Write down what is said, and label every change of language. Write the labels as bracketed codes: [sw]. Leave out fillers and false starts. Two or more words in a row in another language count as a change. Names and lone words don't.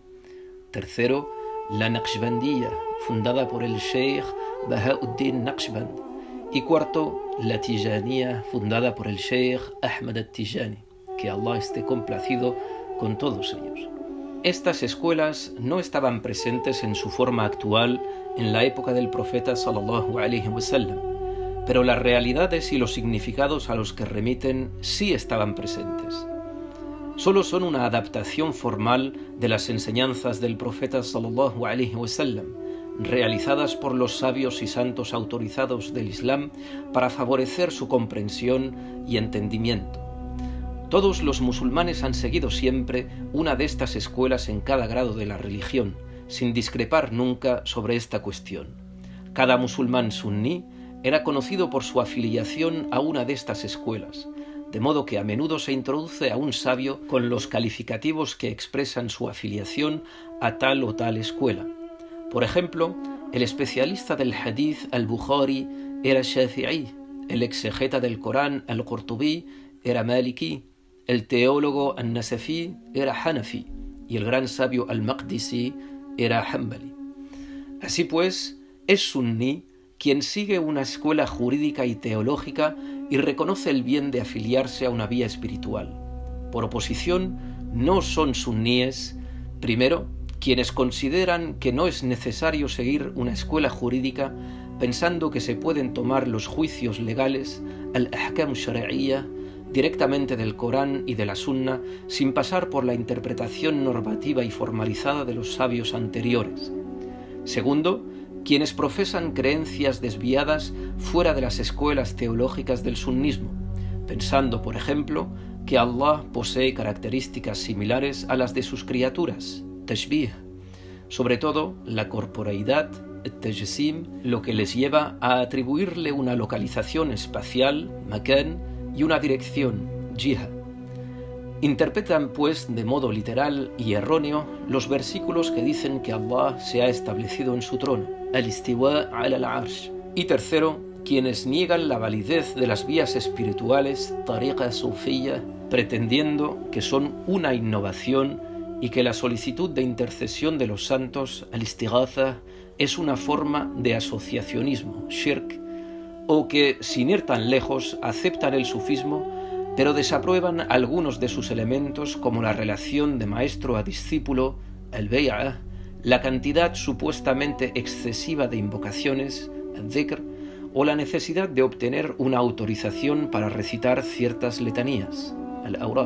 [es] Tercero, la Naqshbandiyya, fundada por el Sheikh Bahauddin Naqshband. Y cuarto, la Tijaniyya, fundada por el Sheikh Ahmad al-Tijani. que Allah esté complacido con todos ellos. Estas escuelas no estaban presentes en su forma actual en la época del profeta [ar] صلى الله عليه وسلم, [es] pero las realidades y los significados a los que remiten sí estaban presentes. Solo son una adaptación formal de las enseñanzas del profeta [ar] صلى الله عليه وسلم, [es] realizadas por los sabios y santos autorizados del Islam para favorecer su comprensión y entendimiento. Todos los musulmanes han seguido siempre una de estas escuelas en cada grado de la religión, sin discrepar nunca sobre esta cuestión. Cada musulmán suní era conocido por su afiliación a una de estas escuelas, de modo que a menudo se introduce a un sabio con los calificativos que expresan su afiliación a tal o tal escuela. Por ejemplo, el especialista del hadith al-Bukhari era Shafi'i, el exegeta del Corán al-Qurtubi era Maliki, el teólogo al-Nasafi era Hanafi y el gran sabio al-Maqdisi era Hanbali. Así pues, es suní quien sigue una escuela jurídica y teológica y reconoce el bien de afiliarse a una vía espiritual. Por oposición, no son suníes, primero, quienes consideran que no es necesario seguir una escuela jurídica pensando que se pueden tomar los juicios legales, [ar] الأحكام الشرعية, [es] directamente del Corán y de la Sunna, sin pasar por la interpretación normativa y formalizada de los sabios anteriores. Segundo, quienes profesan creencias desviadas fuera de las escuelas teológicas del sunnismo, pensando, por ejemplo, que Allah posee características similares a las de sus criaturas, tashbih, sobre todo la corporeidad, tajsim, lo que les lleva a atribuirle una localización espacial, makan, y una dirección, jiha. Interpretan, pues, de modo literal y erróneo los versículos que dicen que Allah se ha establecido en su trono, [ar] الاستواء على العرش. [es] Y tercero, quienes niegan la validez de las vías espirituales, [ar] طريقة صوفية, [es] pretendiendo que son una innovación y que la solicitud de intercesión de los santos, al-istighatha, es una forma de asociacionismo, shirk, o que, sin ir tan lejos, aceptan el sufismo, pero desaprueban algunos de sus elementos como la relación de maestro a discípulo, el bay'ah, la cantidad supuestamente excesiva de invocaciones, el dhikr, o la necesidad de obtener una autorización para recitar ciertas letanías, el awrad.